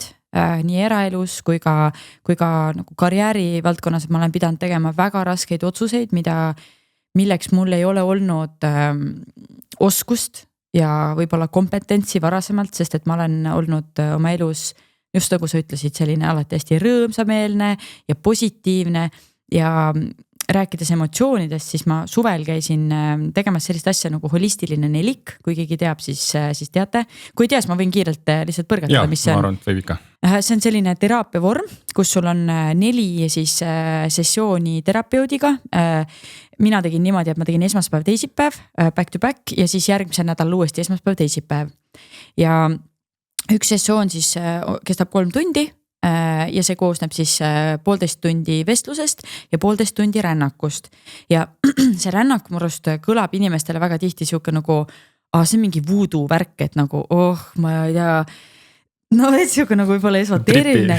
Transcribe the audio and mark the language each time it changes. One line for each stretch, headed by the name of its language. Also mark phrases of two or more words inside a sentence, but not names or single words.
Estonian: Nii eraelus kui ka nagu karjääri valdkonnas, et ma olen pidanud tegema väga raskeid otsuseid, milleks mul ei ole olnud oskust ja võib-olla kompetentsi varasemalt, sest et ma olen olnud oma elus, just nagu sa ütlesid, selline alati hästi rõõmsameelne ja positiivne ja rääkides emotsioonidest, siis ma suvel käisin tegemas sellist asja nagu holistiline nelik, kui keegi teab, siis teate. Kui ei tea, siis ma võin kiirelt lihtsalt põrgatada, mis see on. Ma arvan, et võib ikka. See on selline teraapia vorm, kus sul on 4 sessiooni terapeudiga. Mina tegin niimoodi, et ma tegin esmaspäev, teisipäev,
English: back to back
Estonian: ja siis järgmisel nädal uuesti esmaspäev, teisipäev. Ja üks sessioon siis kestab 3 tundi. Ja see koosneb siis 1,5 tundi vestlusest ja 1,5 tundi rännakust. Ja see rännak murust kõlab inimestele väga tihti siuke nagu, see on mingi voodoo värk, et nagu, ma ei tea, no et siuke nagu võib-olla esoteeriline.